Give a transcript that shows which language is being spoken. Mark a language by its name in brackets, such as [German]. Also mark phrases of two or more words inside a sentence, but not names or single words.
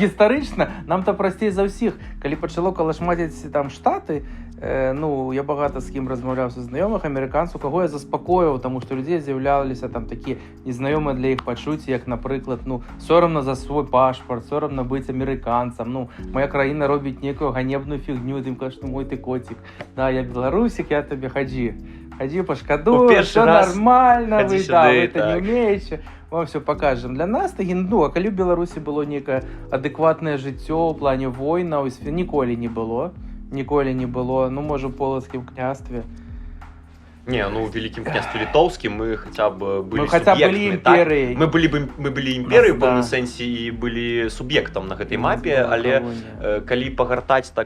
[Belarusian] Гістарычна нам-то прасцей за ўсіх. Калі пачало калашмаціць там штаты, я багата з кім размаўляў са знаёмых амерыканцаў, каго я заспакоіў, таму што людзей з'яўляліся там такія незнаёмыя для іх пачуцці, як, напрыклад, сорамна за свой пашпарт, сорамна быць амерыканцам, моя краіна робіць некую ганебную фігню, тым кажа, мой ты коцік, да, я беларусік, я табе хадзі пашкадую, [Russian] все нормально, вы это не умеете, вам все покажем. [Belarusian] Для нас, а калі ў Беларусі было некае адэкватнае жыццё ў плане войнаў, ніколі не было, можа, у полацкім княстве. Не, в Великім княстве Літоўскім мы хаця б былі суб'ектамі, так? Мы былі імперыяй у пэўным сэнсе і былі суб'ектам на гэтай мапе, але калі пагартаць так,